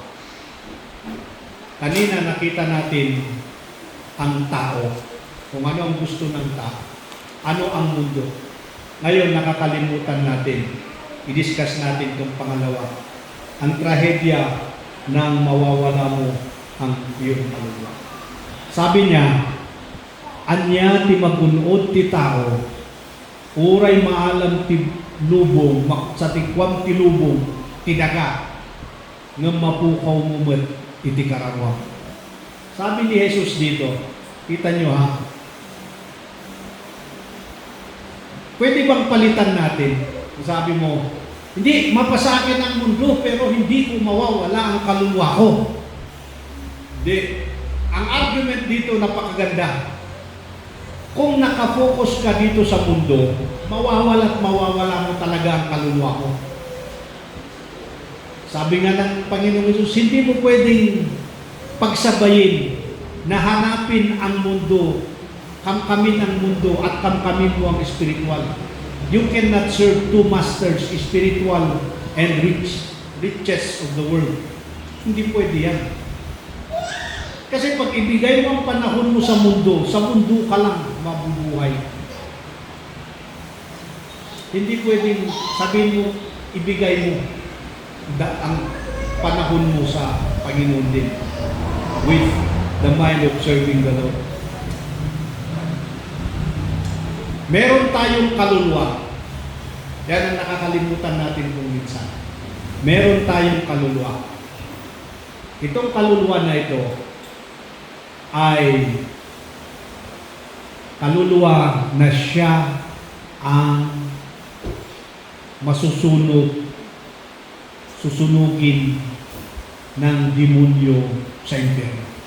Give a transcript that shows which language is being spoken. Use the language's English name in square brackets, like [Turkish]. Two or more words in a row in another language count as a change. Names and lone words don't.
[Filipino] Kanina nakita natin ang tao, kung ano ang gusto ng tao, ano ang mundo. Ngayon nakakalimutan natin, i-discuss natin itong pangalawa, ang trahedya ng mawawala mo ang iyong kaluluwa. Sabi niya, [Iloko] anya ti magunod ti tao, uray maalam ti lubong, sa tikwam ti lubong, tidaga, ng mapukaw mumot iti karawang. [Filipino] Sabi ni Jesus dito, kita nyo ha, pwede bang palitan natin? Sabi mo, hindi, mapasakin ang mundo pero hindi ko mawawala ang kaluluwa ko. Hindi. Ang argument dito napakaganda. Kung nakafocus ka dito sa mundo, mawawala at mawawala mo talaga ang kaluluwa mo. Sabi nga ng Panginoong Hesus, hindi mo pwedeng pagsabayin na hanapin ang mundo, kamkamin ang mundo at kamkamin mo ang spiritual. [English] You cannot serve two masters, spiritual and riches of the world. [Filipino] Hindi pwede yan. Kasi pag ibigay mo ang panahon mo sa mundo ka lang mabubuhay. Hindi pwedeng sabihin mo, ibigay mo ang panahon mo sa Panginoon din [English] with the mind of serving the Lord. [Filipino] Meron tayong kaluluwa. Yan ang nakakalimutan natin kung minsan. Meron tayong kaluluwa. Itong kaluluwa na ito ay kaluluwa na siya ang susunugin ng demonyo sa impyerno.